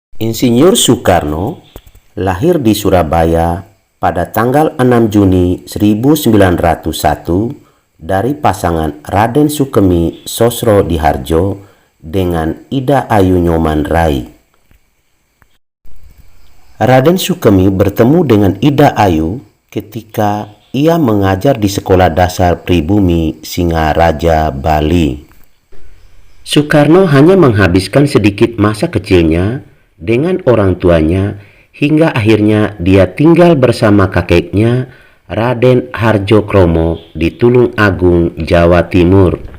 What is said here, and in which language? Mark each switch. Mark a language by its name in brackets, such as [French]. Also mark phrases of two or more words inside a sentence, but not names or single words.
[Indonesian] Insinyur Soekarno lahir di Surabaya pada tanggal 6 Juni 1901 dari pasangan Raden Sukemi Sosrodihardjo dengan Ida Ayu Nyoman Rai. Raden Sukemi bertemu dengan Ida Ayu ketika ia mengajar di Sekolah Dasar Pribumi Singaraja, Bali. Soekarno hanya menghabiskan sedikit masa kecilnya dengan orang tuanya hingga akhirnya dia tinggal bersama kakeknya Raden Hardjokromo di Tulung Agung, Jawa Timur.